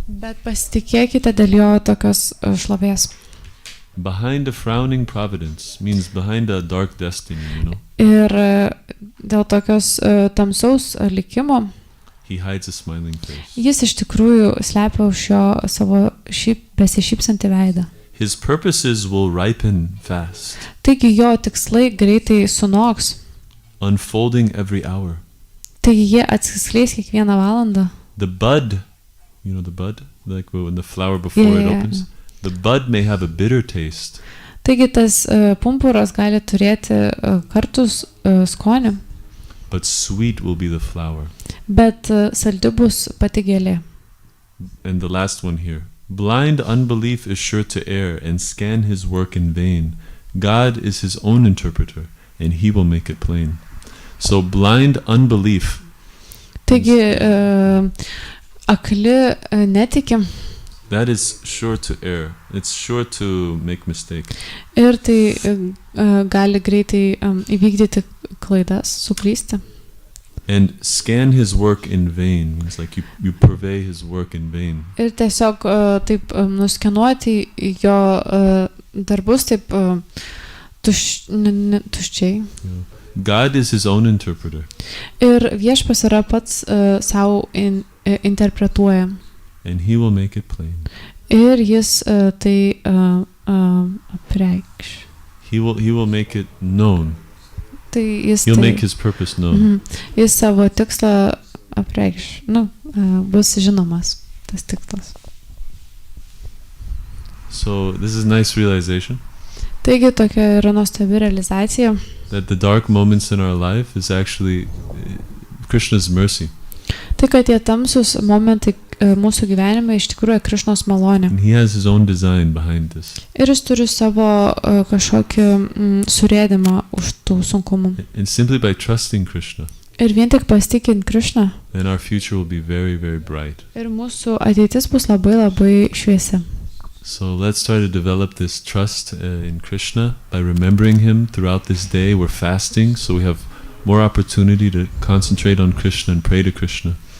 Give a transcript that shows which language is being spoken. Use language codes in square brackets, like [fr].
[lt] Bet pasitikėkite dėl jo tokios šlovės. [en] Behind a frowning providence means behind a dark destiny, [lt] Ir dėl tokios tamsaus likimo [en] he hides a smiling face. [lt] Jis iš tikrųjų slepia už jo savo besišypsantį veidą. [en] His purposes will ripen fast. [lt] Taigi jo tikslai greitai sunoks. [en] Unfolding every hour. [lt] Taigi jie atsiskleis kiekvieną valandą. [en] The bud, the bud, like when the flower before it opens, the bud may have a bitter taste. [lt] Taigi tas pumpuras gali turėti kartus skonį. [en] But sweet will be the flower. [lt] Bet saldi bus pati gėlė. [en] And the last one here. Blind unbelief is sure to err and scan his work in vain. God is his own interpreter, and he will make it plain. So blind unbelief. [lt] Taigi, akli netikim. [en] That is sure to err. It's sure to make mistake. [lt] Ir tai gali greitai įvykdyti klaidas, suklysti. [en] And scan his work in vain. It's like you purvey his work in vain. [lt] Ir tiesiog taip nuskenuoti jo darbus taip tuščiai. [en] Yeah. God is his own interpreter. [lt] Ir viešpas yra pats savo interpretuoja. [en] And he will make it plain. [lt] Ir jis tai apreikš. [en] He will make it known. [lt] Tai jis [en] He'll make his purpose known. [lt] Jis savo tikslą apreikš. Bus žinomas tas tikslas. [en] So this is nice realization. [lt] Taigi tokia yra nuostabi realizacija. [en] That the dark moments in our life is actually Krishna's mercy. [lt] Tai kad tie tamsus momentai mūsų gyvenime iš tikrųjų Krišnos malonė. [en] And he has his own design behind this. [lt] Ir jis turi savo kažkokį surėdimą už tų sunkumų. [en] And simply by trusting Krishna. [lt] Ir vien tik pasitikint Krišną. [en] Then our future will be very, very bright. [lt] Ir mūsų ateitis bus labai, labai šviesi. [en] So let's try to develop this trust in Krishna by remembering him throughout this day. We're fasting, so we have more opportunity to concentrate on Krishna and pray to Krishna.